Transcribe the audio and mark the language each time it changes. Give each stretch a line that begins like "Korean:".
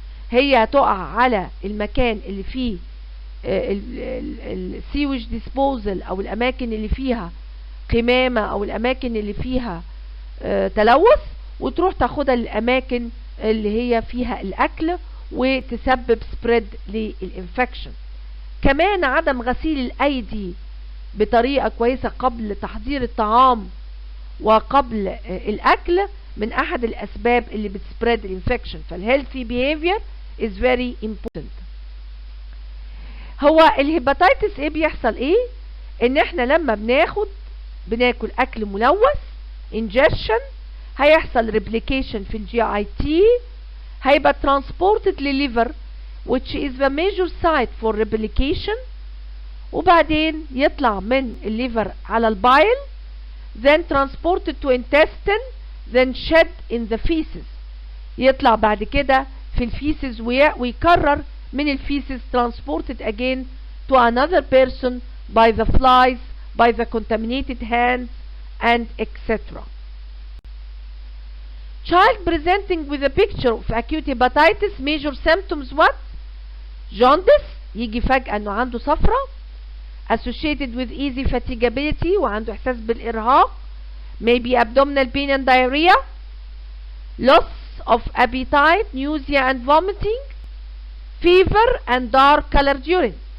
Arabic: هي هتقع على المكان اللي فيه السيوج ديسبوزل، او الاماكن اللي فيها قمامة، او الاماكن اللي فيها تلوث، وتروح تاخدها للاماكن اللي هي فيها الاكل وتسبب سبريد للانفكشن. كمان عدم غسيل الايدي بطريقة كويسة قبل تحضير الطعام وقبل الاكل من احد الاسباب اللي بتسبريد الانفكشن.
English: فالهيلثي behavior is very important.
Arabic: هو الهيباتيتس ايه بيحصل ايه؟ ان احنا لما بناكل اكل ملوث ingestion، هيحصل replication في الجي اي تي، هيبقى transported لليفر
English: which is the major site for replication،
Arabic: وبعدين يطلع من الليفر على البايل،
English: then transported to intestine، then shed in the feces،
Arabic: يطلع بعد كده في الفيسز ويكرر من الفيسز
English: transported again to another person by the flies, by the contaminated hands and etc. Child presenting with a picture of acute hepatitis, major symptoms what? Jaundice،
Arabic: يجي فجأة انه عنده صفرة
English: associated with easy fatigability
Arabic: وعنده احساس بالارهاق،
English: maybe abdominal pain and diarrhea، loss of appetite, nausea and vomiting, fever and dark colored urine.